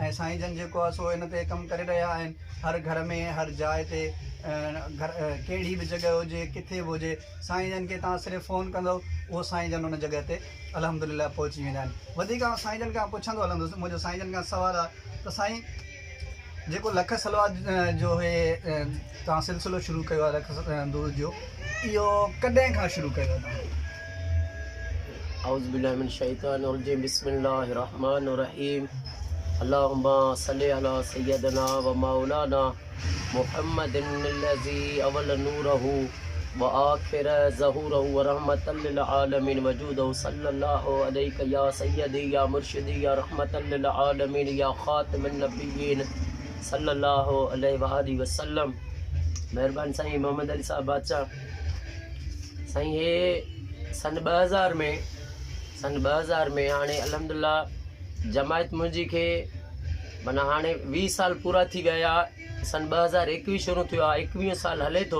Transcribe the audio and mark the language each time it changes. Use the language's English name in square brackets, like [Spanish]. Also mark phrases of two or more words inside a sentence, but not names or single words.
[Sindhi] ऐं साईं जन जेको आहे सो इन ते कमु करे रहिया आहिनि। हर घर में हर जाइ ते कहिड़ी बि जॻह हुजे, किथे बि हुजे, साईं जन खे तव्हां सिर्फ़ु फ़ोन कंदव उहो साईं जन उन जॻह ते अल्हम्दुलिल्लाह पहुची वेंदा आहिनि। वधीक आउं साईं जन खां पुछंदो हलंदुसि, मुंहिंजो साईं जन खां सुवालु आहे त साईं जेको लख सलवात जो हे तव्हां सिलसिलो शुरू कयो आहे लख दुरूद जो, इहो कॾहिं खां शुरू कयो आहे तव्हां? [Arabic] أعوذ بالله من الشيطان الرجيم، بسم الله الرحمن الرحيم. اللهم صل على سيدنا و مولانا محمد الذي أول نوره و آخر ظهوره و رحمة للعالمين وجوده صلى الله عليه يا سيدي يا مرشدي يا رحمة للعالمين يا خاتم النبيين صلى الله عليه و آله وسلم. [Sindhi] महिरबानी साईं मोहम्मद अली साहब बादशाह। साईं हे सन 2000 में हाणे अल्हम्दुलिल्लाह जमायत मुंहिंजी खे माना हाणे 20 साल पूरा थी विया। सन 2021 शुरू थियो आहे, 21 साल हले थो।